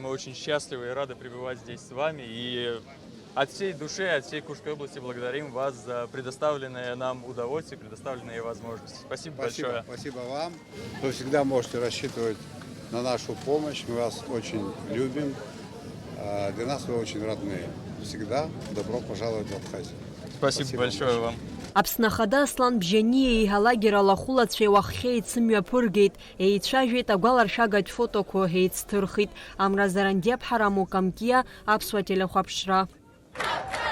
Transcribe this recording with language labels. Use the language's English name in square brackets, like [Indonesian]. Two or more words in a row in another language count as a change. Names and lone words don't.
[Russian] Мы очень счастливы и рады пребывать здесь с вами. И от всей души, от всей Курской области благодарим вас за предоставленное нам удовольствие, предоставленные возможности. Спасибо большое. Спасибо вам. Вы всегда можете рассчитывать на нашу помощь. Мы вас очень любим. Для нас вы очень родные. Всегда добро пожаловать в Абхазию. Спасибо большое вам. [Abkhazian] Аԥсны ахада Аслан Бжьаниа алагер алахәылацәа иуаххьа еицымҩаԥыргеит, еицәажәеит, агәаларшәагатә фотоқәа еицҭырхит. Амразаранди Аԥҳара Мукамкиа, Аԥсуа телехәаԥшра.